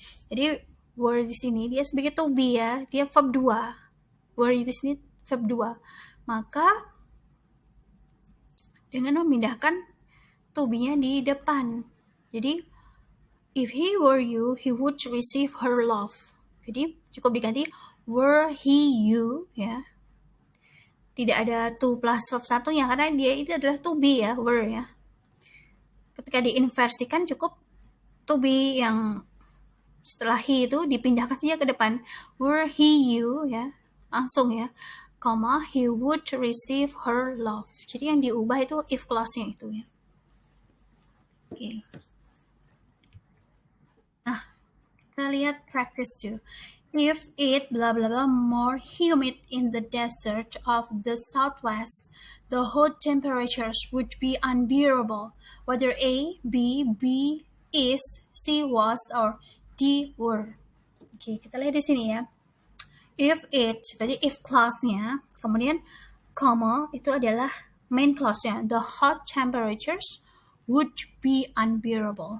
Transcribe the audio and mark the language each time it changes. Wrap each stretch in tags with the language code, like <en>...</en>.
<id>Jadi were di sini dia sebagai to be ya, dia verb 2. Were di sini verb 2. Maka dengan memindahkan to be-nya di depan.</id> <en>Jadi if he were you, he would receive her love.</en> <id>Jadi cukup diganti</id> <en>were he you</en> <id>ya. Tidak ada to plus verb 1 ya, karena dia itu adalah to be ya, were ya. Ketika diinversikan cukup to be yang setelah he itu dipindahkan saja ke depan.</id> <en>Were he you</en> <id>ya, langsung ya,</id> <en>he would receive her love.</en> <id>Jadi yang diubah itu if clause-nya itu ya. Oke. Nah, kita lihat practice 2.</id> <en>If it blah blah blah more humid in the desert of the southwest, the hot temperatures would be unbearable, whether A, B is, C was, or D were.</en> <id>Oke, kita lihat di sini ya. If it, berarti if clause-nya, kemudian itu adalah main clause-nya.</id> <en>The hot temperatures would be unbearable.</en>